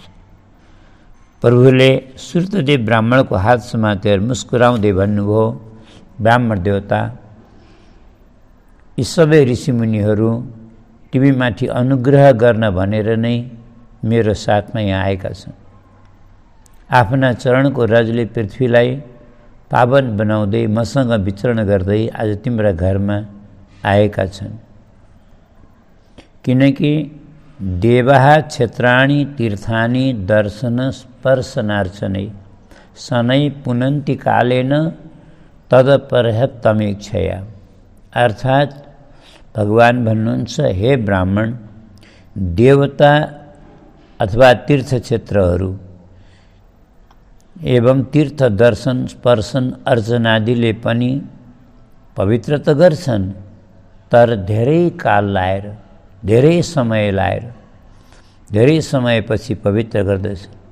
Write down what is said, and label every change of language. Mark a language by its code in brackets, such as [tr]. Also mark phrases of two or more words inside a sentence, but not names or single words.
[ne] प्रभुले श्रुतदेव ब्राह्मणको हात समातेर मुस्कुराउँदै भन्नुभयो, ब्राह्मण देवता, यी सबै ऋषिमुनिहरू तिमीमाथि अनुग्रह गर्न भनेर नै मेरो साथमा यहाँ आएका छन्। आफ्ना चरणको रजले पृथ्वीलाई पावन बनाउँदै मसँग विचरण गर्दै आज तिम्रा घरमा आएका छन्। [sa] किनकि देवाः क्षेत्राणि तीर्थानि दर्शन स्पर्शनार्चनै शनै पुनन्ति कालेन तदपर्हत्तमेक्षया। [ne] अर्थात् भगवान भन्नुहुन्छ, हे ब्राह्मण, देवता अथवा तीर्थ क्षेत्रहरू एवं तीर्थ दर्शन स्पर्शन अर्चनादिले पनि पवित्र त गर्छन्, तर धेरै काल लाएर, धेरै समय लाएर, धेरै समयपछि पवित्र गर्दछन्।